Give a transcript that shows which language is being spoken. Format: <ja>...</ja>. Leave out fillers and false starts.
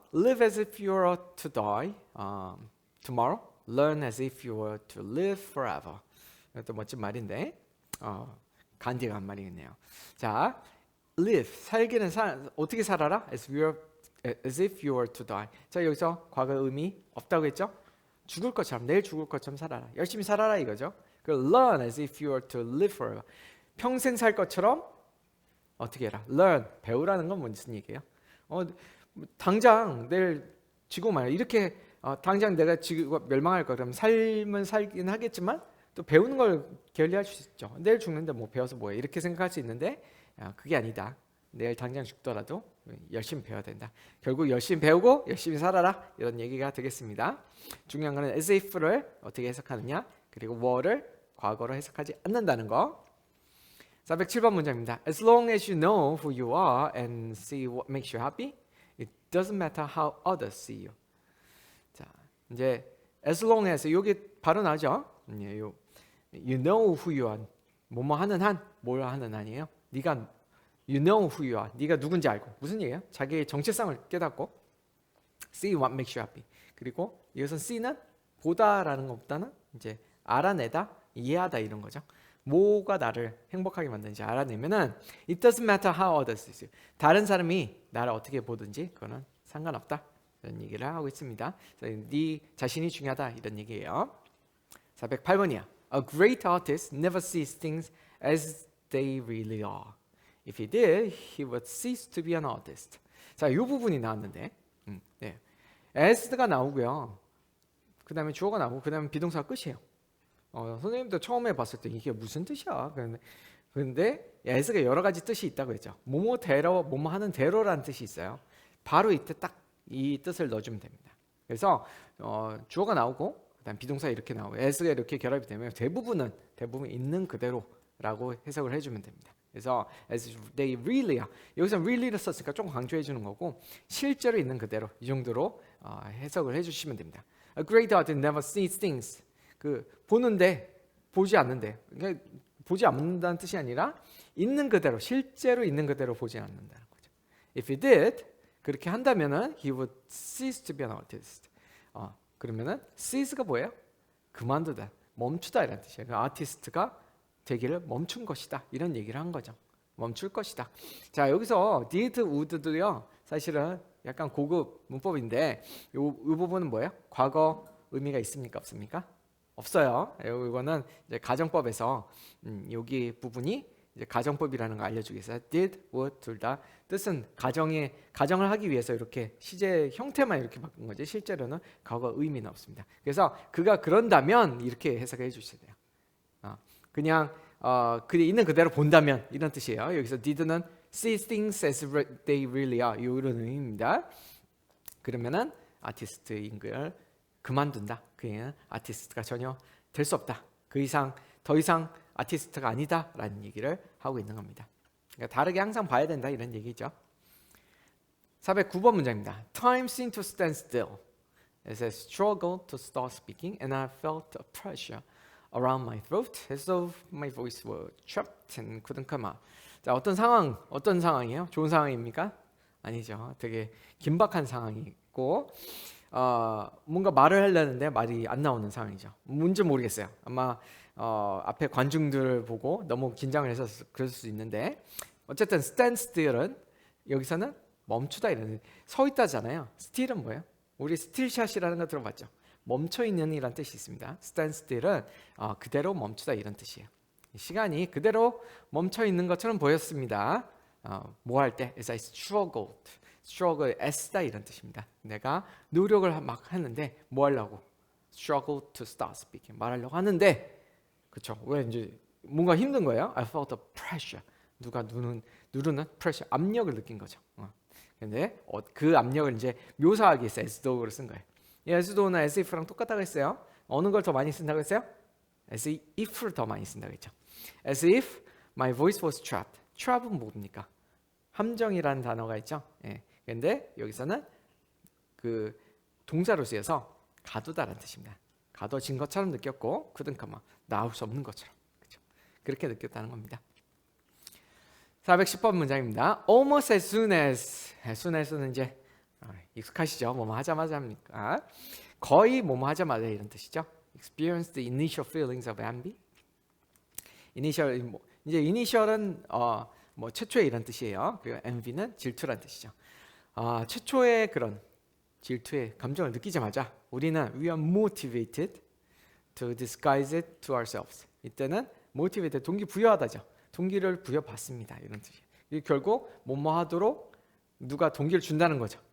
<en>Live as if you were to die tomorrow. Learn as if you were to live forever.</en> <ko>이것도 멋진 말인데 간디가 한 말이겠네요. 자, live 살기는 어떻게 살아라?</ko> <en>As if you were to die.</en> <ko>자, 여기서 과거 의미 없다고 했죠? 죽을 것처럼, 내일 죽을 것처럼 살아라. 열심히 살아라 이거죠.</ko> <en>Learn as if you were to live forever.</en> <ko>평생 살 것처럼 어떻게 해라? Learn, 배우라는 건 무슨 얘기예요? 당장 내일 지구 말이야. 이렇게 당장 내가 지구가 멸망할 거 그러면 삶은 살긴 하겠지만 또 배우는 걸 게을리할 수 있죠. 내일 죽는데 뭐 배워서 뭐해? 이렇게 생각할 수 있는데 그게 아니다. 내일 당장 죽더라도 열심히 배워야 된다. 결국 열심히 배우고 열심히 살아라. 이런 얘기가 되겠습니다. 중요한 거는 as if를 어떻게 해석하느냐, 그리고 were를 과거로 해석하지 않는다는 거. 407번 문제입니다.</ko> <en>As long as you know who you are and see what makes you happy, it doesn't matter how others see you.</en> <ko>자, 이제 as long as 여기 바로 나오죠.</ko> <en>you know who you are.</en> <ko>뭐뭐 하는 한, 뭘 하는 한이에요?</ko> <en>네가 you know who you are.</en> <ko>네가 누군지 알고. 무슨 얘기예요? 자기의 정체성을 깨닫고</ko> <en>see what makes you happy.</en> <ko>그리고 이것은 see는 보다라는 것보다는 이제 알아내다, 이해하다 이런 거죠. 뭐가 나를 행복하게 만드는지 알아내면은</ko> <en>it doesn't matter how others see you.</en> <ko>다른 사람이 나를 어떻게 보든지 그거는 상관없다. 이런 얘기를 하고 있습니다. 네 자신이 중요하다 이런 얘기예요. 408번이야.</ko> <en>A great artist never sees things as they really are. If he did, he would cease to be an artist.</en> <ko>자, 이 부분이 나왔는데, 네. as가 나오고요. 그 다음에 주어가 나오고, 그 다음에 비동사가 끝이에요. 선생님도 처음에 봤을 때 이게 무슨 뜻이야? 그런데 as가 여러 가지 뜻이 있다고 했죠. 뭐뭐 하는 대로라는 뜻이 있어요. 바로 이때 딱 이 뜻을 넣어주면 됩니다. 그래서 주어가 나오고, 그 다음 비동사 이렇게 나오고, as가 이렇게 결합이 되면 대부분 있는 그대로라고 해석을 해주면 됩니다.</ko> <en>그래서 as they really are.</en> <ko>여기서 really를 썼으니까 조금 강조해 주는 거고 실제로 있는 그대로 이 정도로 해석을 해주시면 됩니다.</ko> <en>A great artist never sees things.</en> <ko>보는데 보지 않는데. 그러니까 보지 않는다는 뜻이 아니라 있는 그대로 실제로 있는 그대로 보지 않는다는 거죠.</ko> <en>If he did</en> <ko>그렇게 한다면은</ko> <en>he would cease to be an artist.</en> <ko>그러면은 cease가 뭐예요? 그만두다, 멈추다 이런 뜻이에요. 그 아티스트가 되기를 멈춘 것이다 이런 얘기를 한 거죠. 멈출 것이다. 자, 여기서 did, would도요 사실은 약간 고급 문법인데 이 부분은 뭐예요? 과거 의미가 있습니까? 없습니까? 없어요. 이거는 이제 가정법에서 여기 부분이 이제 가정법이라는 거 알려주기 위해서 did, would 둘 다 뜻은 가정을 하기 위해서 이렇게 시제 형태만 이렇게 바꾼 거지 실제로는 과거 의미는 없습니다. 그래서 그가 그런다면 이렇게 해석해 주셔야 돼요. 그냥 그게 있는 그대로 본다면 이런 뜻이에요.</ko> <en>여기서 did는 see things as they really are</en> <ko>이런 의미입니다. 그러면은 아티스트인 걸 그만둔다. 그는 아티스트가 전혀 될 수 없다. 더 이상 아티스트가 아니다라는 얘기를 하고 있는 겁니다. 그러니까 다르게 항상 봐야 된다 이런 얘기죠. 409번 문장입니다.</ko> <en>Time seemed to stand still as I struggled to start speaking and I felt a pressure around my throat as though my voice were trapped and couldn't come out.</en> <ko>자, 어떤 상황이에요? 좋은 상황입니까? 아니죠. 되게 긴박한 상황이 있고 뭔가 말을 하려는데 말이 안 나오는 상황이죠. 뭔지 모르겠어요. 아마 앞에 관중들을 보고 너무 긴장을 해서 그럴 수 있는데 어쨌든 stand still은 여기서는 멈추다 이런 서 있다잖아요. still은 뭐예요? 우리 스틸샷이라는 거 들어봤죠? 멈춰 있는 이란 뜻이 있습니다. stand still은 그대로 멈추다 이런 뜻이에요. 시간이 그대로 멈춰 있는 것처럼 보였습니다. 뭐 할 때?</ko> <en>As I struggled.</en> <ko>struggle, 애쓰다 이런 뜻입니다. 내가 노력을 막 하는데 뭐 하려고?</ko> <en>struggle to start speaking.</en> <ko>말하려고 하는데 그렇죠. 왜 이제 뭔가 힘든 거예요?</ko> <en>I felt a pressure.</en> <ko>누가 누르는 pressure, 압력을 느낀 거죠. 근데 그 압력을 이제 묘사하기 위해서 as though를 쓴 거예요. as though나 as if랑 똑같다고 했어요. 어느 걸 더 많이 쓴다고 했어요? as if를 더 많이 쓴다고 했죠.</ko> <en>as if my voice was trapped.</en> <ko>trap은 뭡니까? 함정이라는 단어가 있죠. 예. 근데 여기서는 그 동사로 쓰여서 가두다라는 뜻입니다. 가둬진 것처럼 느꼈고 couldn't 나올 수 없는 것처럼. 그렇죠? 그렇게 느꼈다는 겁니다. 410번 문장입니다. Almost as soon as는 이제 익숙하시죠? 뭐뭐 하자마자 합니까? 거의 뭐뭐 하자마자 이런 뜻이죠.</ko> <en>Experience the initial feelings of envy.</en> <ko>initial 이제 initial은 뭐 최초의 이런 뜻이에요. 그리고 envy는 질투란 뜻이죠. 최초의 그런 질투의 감정을 느끼자마자 우리는</ko> <en>we are motivated to disguise it to ourselves.</en> <ko>이때는 motivated 동기부여하다죠. 동기를 부여받습니다. 이런 뜻이에요. 결국 뭐뭐 하도록 누가 동기를 준다는 거죠.</ko>